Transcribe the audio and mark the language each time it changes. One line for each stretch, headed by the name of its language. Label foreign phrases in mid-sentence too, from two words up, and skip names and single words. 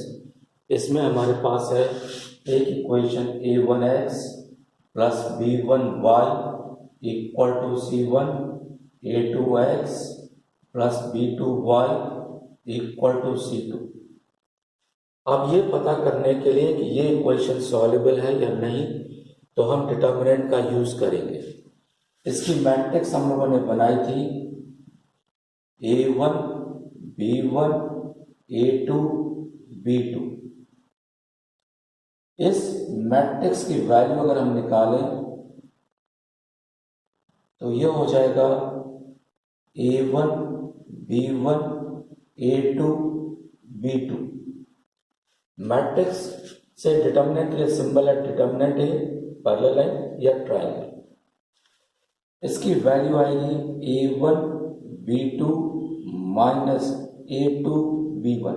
Hindi: इसमें हमारे पास है एक इक्वेशन a1x प्लस b1y
English: equal to
Hindi: c1, a2x प्लस b2y
English: equal to
Hindi: c2। अब ये पता करने के लिए कि ये
English: equation soluble
Hindi: है या नहीं, तो हम डिटर्मिनेंट का यूज करेंगे। इसकी मैट्रिक्स हम लोगों ने बनाई थी a1 b1 a2 b2। इस मैट्रिक्स की वैल्यू अगर हम निकालें तो ये हो जाएगा a1 b1 a2 b2। मैट्रिक्स से डिटर्मिनेंट के लिए सिंबल है डिटर्मिनेंट है
English: parallel line
Hindi: या ट्रायंगल। इसकी वैल्यू आएगी a1 b2 माइनस a2 b1।